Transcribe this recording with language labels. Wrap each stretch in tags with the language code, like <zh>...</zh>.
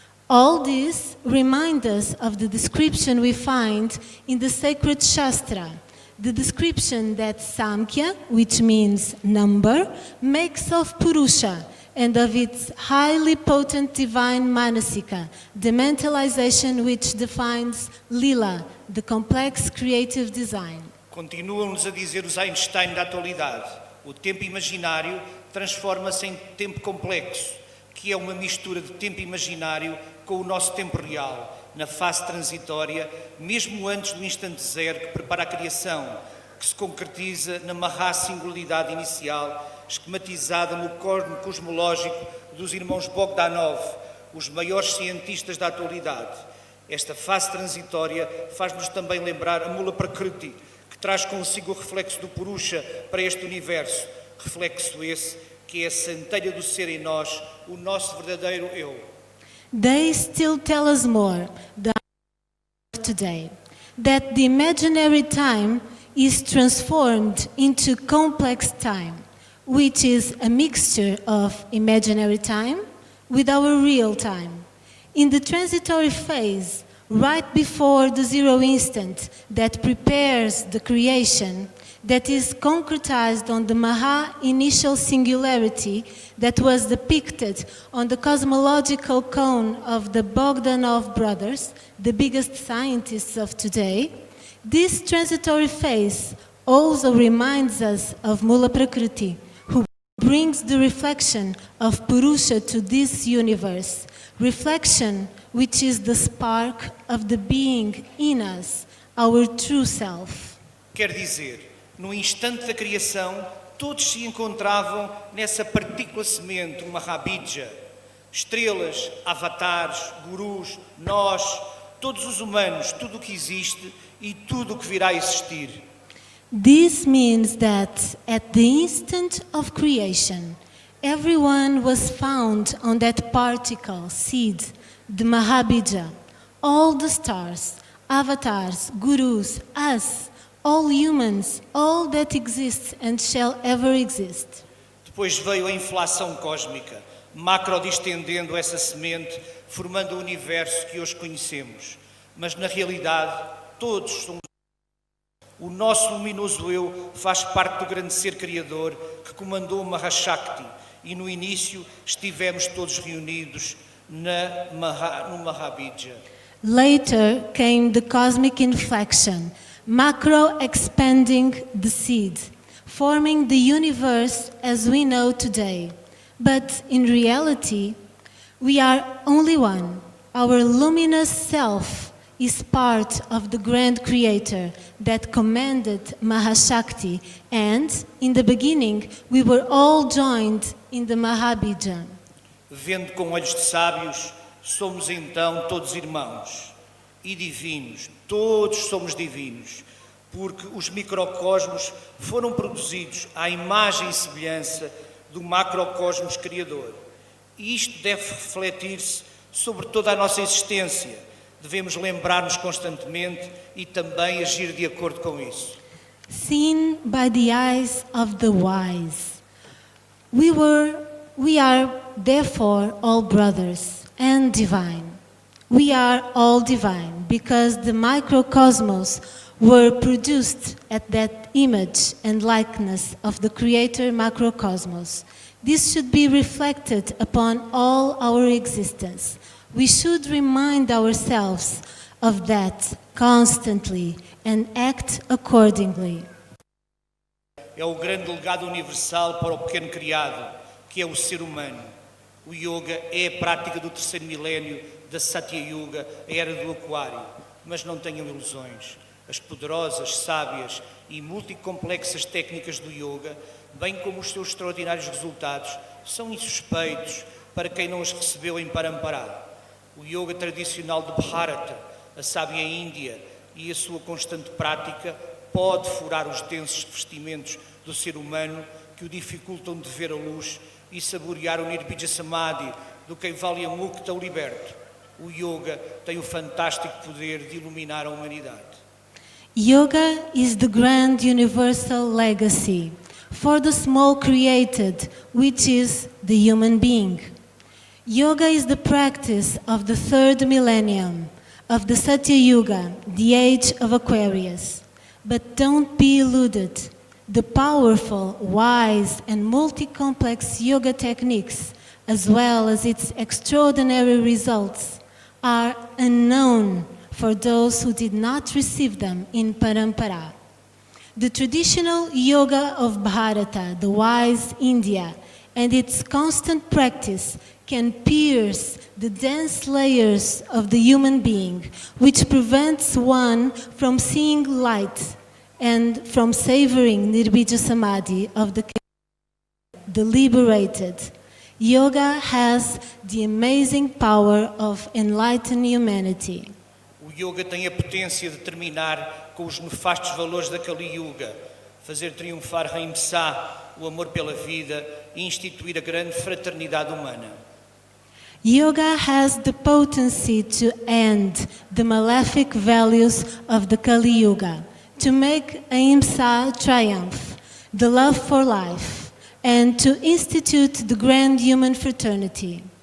<en>All this reminds us of the description we find in the sacred Shastra, the description that Samkhya, which means number, makes of Purusha and of its highly potent divine Manasika, the mentalization which defines Lila, the complex creative design.</en> <pt>Continuam-nos a dizer os Einstein da atualidade. O tempo imaginário transforma-se em tempo complexo, que é uma mistura de tempo imaginário com o nosso tempo real, na fase transitória, mesmo antes do instante zero que prepara a criação, que se concretiza na Maha-singularidade inicial, esquematizada no corno cosmológico dos irmãos Bogdanov, os maiores cientistas da atualidade. Esta fase transitória faz-nos também lembrar a Mula Prakriti, que traz consigo o reflexo do Purusha para este universo, reflexo esse que é a centelha do ser em nós, o nosso verdadeiro eu.</pt> <en>They still tell us more today, that the imaginary time is transformed into complex time, which is a mixture of imaginary time with our real time. In the transitory phase, right before the zero instant that prepares the creation, that is concretized on the Maha initial singularity that was depicted on the cosmological cone of the Bogdanov brothers, the biggest scientists of today, this transitory phase also reminds us of Mula Prakriti, who brings the reflection of Purusha to this universe, reflection which is the spark of the being in us, our true self.</en> <pt>Quer dizer, no instante da criação, todos se encontravam nessa partícula semente, uma Mahabija. Estrelas, avatares, gurus, nós, todos os humanos, tudo o que existe e tudo o que virá a existir.</pt> <en>This means that at the instant of creation, everyone was found on that particle, seed, the Mahabija. All the stars, avatars, gurus, us, all humans, all that exists and shall ever exist.</en> <pt>Depois veio a inflação cósmica, macro-distendendo essa semente, formando o universo que hoje conhecemos. Mas, na realidade, todos somos. O nosso luminoso eu faz parte do grande ser criador que comandou Mahashakti e, no início, estivemos todos reunidos no Mahabija.</pt> <en>Later came the cosmic inflection, macro expanding the seed, forming the universe as we know today. But in reality, we are only one. Our luminous self is part of the grand creator that commanded Mahashakti, and in the beginning we were all joined in the Mahabija.</en> <pt>Vendo com olhos de sábios, somos então todos irmãos e divinos, todos somos divinos, porque os microcosmos foram produzidos à imagem e semelhança do macrocosmos criador. E isto deve refletir-se sobre toda a nossa existência. Devemos lembrar-nos constantemente e também agir de acordo com isso.</pt> <en>Seen by the eyes of the wise, we are therefore all brothers and divine. We are all divine because the microcosmos were produced at that image and likeness of the creator macrocosmos. This should be reflected upon all our existence. We should remind ourselves of that constantly and act accordingly.</en> <pt>É o grande legado universal para o pequeno criado, que é o ser humano. O yoga é a prática do terceiro milénio da Satya Yuga, a era do aquário. Mas não tenham ilusões. As poderosas, sábias e multicomplexas técnicas do yoga, bem como os seus extraordinários resultados, são insuspeitos para quem não os recebeu em Parampara. O yoga tradicional de Bharata, a sábia Índia e a sua constante prática pode furar os densos vestimentos do ser humano que o dificultam de ver a luz e saborear o Nirbija Samadhi do Kaivalya Mukta, o liberto. O yoga tem o fantástico poder de iluminar a humanidade.</pt> <en>Yoga is the grand universal legacy for the small created, which is the human being. Yoga is the practice of the third millennium, of the Satya Yuga, the age of Aquarius. But don't be illuded. The powerful, wise, and multi-complex yoga techniques, as well as its extraordinary results, are unknown for those who did not receive them in Parampara. The traditional yoga of Bharata, the wise India, and its constant practice can pierce the dense layers of the human being, which prevents one from seeing light and from savoring Nirbija Samadhi of the liberated. Yoga has the amazing power of enlightened humanity.</en> <pt>O yoga tem a potência de terminar com os nefastos valores da Kali Yuga, fazer triunfar Ahimsa, o amor pela vida, e instituir a grande fraternidade humana.</pt> <en>Yoga has the potency to end the malefic values of the Kali Yuga, to make Ahimsa triumph, the love for life, and to institute the grand human fraternity.</en>